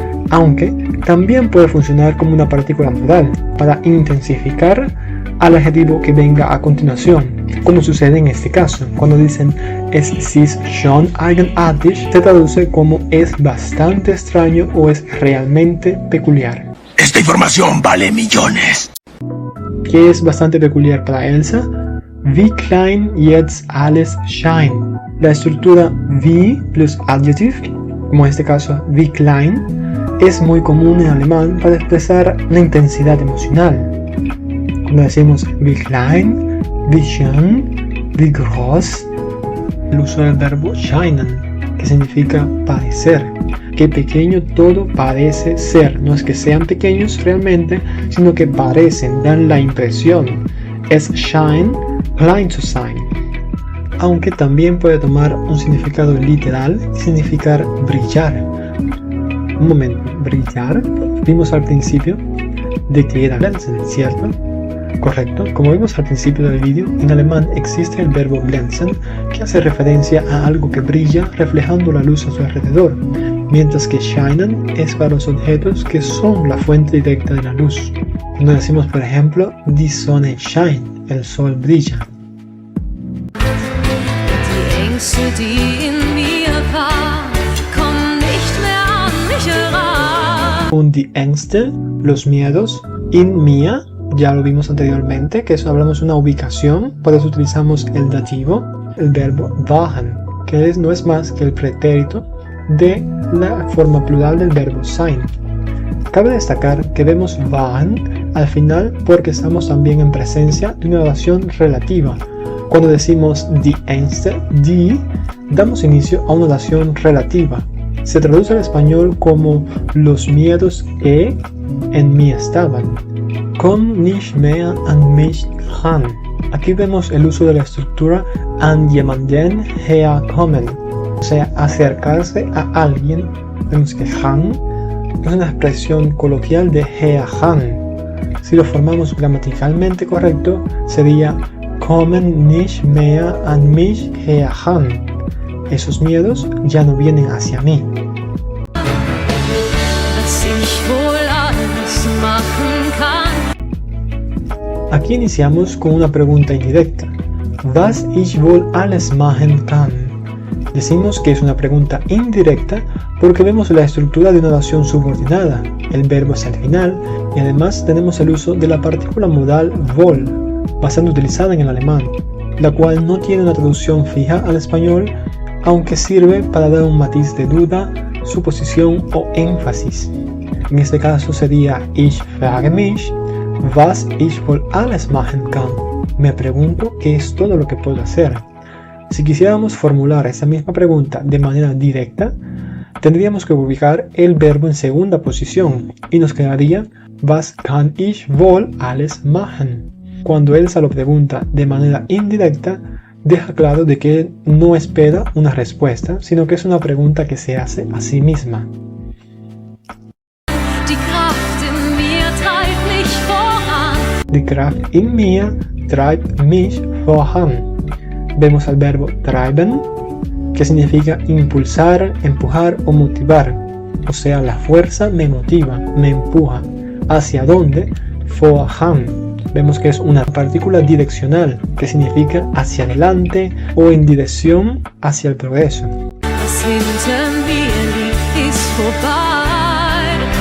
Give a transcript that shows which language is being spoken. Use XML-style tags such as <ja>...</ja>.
<es>Aunque también puede funcionar como una partícula modal para intensificar al adjetivo que venga a continuación. como sucede en este caso. Cuando dicen</es> <de>es ist schon eigenartig,</de> <es>se traduce como es bastante extraño o es realmente peculiar. Esta información vale millones. ¿Qué es bastante peculiar para Elsa?</es> <de>Wie klein jetzt alles scheint.</de> <es>La estructura wie plus adjective, como en este caso</es> <de>wie klein,</de> <es>es muy común en alemán para expresar la intensidad emocional. Cuando decimos</es> <de>wie klein, wie schön, wie groß,</de> <es>el uso del verbo scheinen, que significa parecer. Qué pequeño todo parece ser. No es que sean pequeños realmente, sino que parecen, dan la impresión.</es> <de>Es scheint klein zu sein.</de> <es>Aunque también puede tomar un significado literal y significar brillar. Un momento, brillar, vimos al principio de que era glänzen, ¿cierto? Correcto, como vimos al principio del vídeo, en alemán existe el verbo glänzen, que hace referencia a algo que brilla reflejando la luz a su alrededor, mientras que scheinen es para los objetos que son la fuente directa de la luz. Cuando decimos, por ejemplo,</es> <de>die Sonne scheint,</de> <es>el sol brilla.</es> <de>Die Ängste, die in mir waren, kommen nicht mehr an mich heran. Und die Ängste,</de> <es>los miedos, in mir, ya lo vimos anteriormente, que eso hablamos de una ubicación, por eso utilizamos el dativo, el verbo waren, que no es más que el pretérito de la forma plural del verbo sein. Cabe destacar que vemos waren al final porque estamos también en presencia de una oración relativa. Cuando decimos</es> <de>die Ängste, die,</de> <es>damos inicio a una oración relativa. Se traduce al español como los miedos que en mí estaban.</es> <de>Komm nicht mehr an mich ran.</de> <es>Aquí vemos el uso de la estructura</es> <de>an jemanden herkommen,</de> <es>o sea, acercarse a alguien. Vemos que ran es una expresión coloquial de herran. Si lo formamos gramaticalmente correcto, sería</es> <de>kommen nicht mehr an mich heran.</de> <es>Esos miedos ya no vienen hacia mí.</es> <de>Dass ich wohl alles machen kann.</de> <es>Aquí iniciamos con una pregunta indirecta.</es> <de>Was ich wohl alles machen kann.</de> <es>Decimos que es una pregunta indirecta porque vemos la estructura de una oración subordinada. El verbo es al final y además tenemos el uso de la partícula modal wohl, bastante utilizada en el alemán, la cual no tiene una traducción fija al español, aunque sirve para dar un matiz de duda, suposición o énfasis. En este caso sería</es> <de>ich frage mich, was ich wohl alles machen kann.</de> <es>Me pregunto qué es todo lo que puedo hacer. Si quisiéramos formular esa misma pregunta de manera directa, tendríamos que ubicar el verbo en segunda posición y nos quedaría</es> <de>was kann ich wohl alles machen.</de> <es>Cuando Elsa lo pregunta de manera indirecta, deja claro de que no espera una respuesta, sino que es una pregunta que se hace a sí misma.</es> <de>Die Kraft in mir treibt mich voran. Die Kraft in mir treibt mich voran.</de> <es>Vemos al verbo treiben, que significa impulsar, empujar o motivar. O sea, la fuerza me motiva, me empuja. ¿Hacia dónde? Voran. Vemos que es una partícula direccional, que significa hacia adelante o en dirección hacia el progreso.</es> <de>Was hinter mir liegt, ist vorbei.</de>